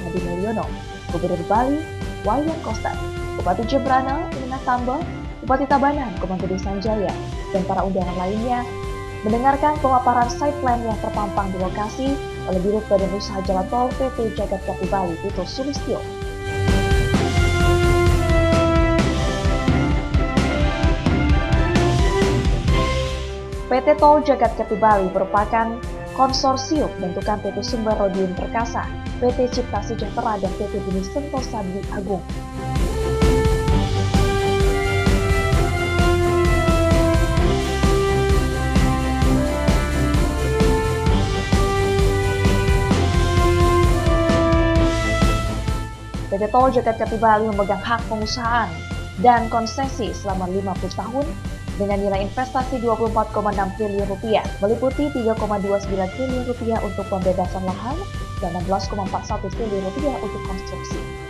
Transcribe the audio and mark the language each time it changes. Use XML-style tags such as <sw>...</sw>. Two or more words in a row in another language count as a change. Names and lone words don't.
<id>Hadi Mulyono, Gubernur Bali Wayan Koster, Bupati Jembrana Indah Tamba, Bupati Tabanan Komang Gede Sanjaya, dan para undangan lainnya mendengarkan pemaparan</id> <en>site plan</en> <id>yang terpampang di lokasi oleh Dirut Badan Usaha Jalan Tol PT Jagat Kerti Bali Tito Sulistyo. PT Tol Jagat Kerti Bali merupakan konsorsium bentukan PT Sumber Rodium Perkasa, PT Cipta Sejahtera, dan PT Bumi Sentosa Dwi Agung. PT Tol Jagat Kerti Bali memegang hak pengusahaan dan konsesi selama 50 tahun dengan nilai investasi 24,6 triliun rupiah, meliputi 3,29 triliun rupiah untuk pembebasan lahan dan 16,41 triliun rupiah untuk konstruksi.</id>